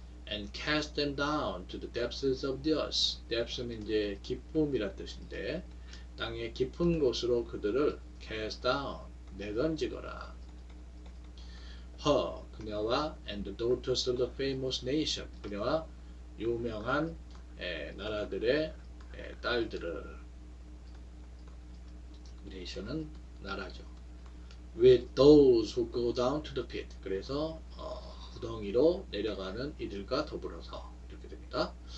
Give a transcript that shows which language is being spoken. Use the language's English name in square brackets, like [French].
[English] And cast them down to the depths of the earth. [Korean] depths는 이제 깊음이란 뜻인데 땅의 깊은 곳으로 그들을 cast down 내던지거라. [English] Her 그녀와 and the daughters of the famous nation [Korean] 그녀와 유명한 나라들의 딸들을 [English] nation은 나라죠. With those who go down to the pit [Korean] 그래서 구덩이로 내려가는 이들과 더불어서 이렇게 됩니다.